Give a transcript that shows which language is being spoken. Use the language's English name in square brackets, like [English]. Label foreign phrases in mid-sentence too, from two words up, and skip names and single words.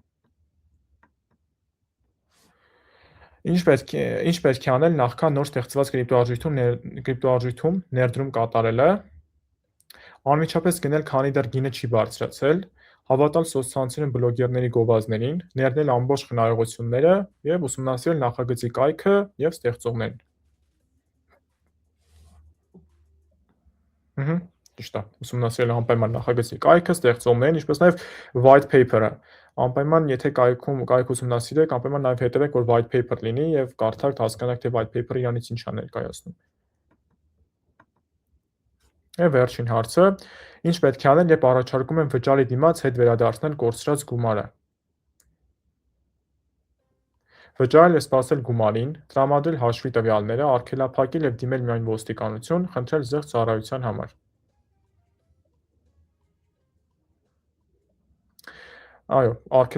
[Armenian] Ինչ պետք է անել նախքան նոր ստեղծված կրիպտոարժույթում ներդրում կատարելը։ Անմիջապես գնել, քանի դեռ գինը չի բարձրացել, հավատալ սոցցանցերում բլոգերների գովազդներին, ներդնել ամբողջ խնայողությունները եւ ուսումնասիրել նախագծի կայքը եւ ստեղծողներին։ Ճիշտ է, ուսումնասիրել անպայման նախագծի կայքը, ստեղծողներին, ինչպես նաեւ [English] white paper- [Armenian] ը։ Անպայման, եթե կայք ուսումնասիրեք, անպայման նաեւ հետևեք, որ [English] white paper [Armenian] լինի եւ կարդաք, հասկանաք, թե [English] white paper- [Armenian] ը իրանից ինչ է ներկայացնում։ Եվ վերջին հարցը. ինչ պետք է անել, երբ առաջարկում են վճարի դիմաց հետ վերադարձնել կորցրած գումարը։ Վճարել եւ սպասել գումարին, տրամադրել հաշվի տվյալները, արգելափակել եւ դիմել միայն ոստիկանություն, խնդրել զեղչ ծառայության համար։ Այո, արգելափակել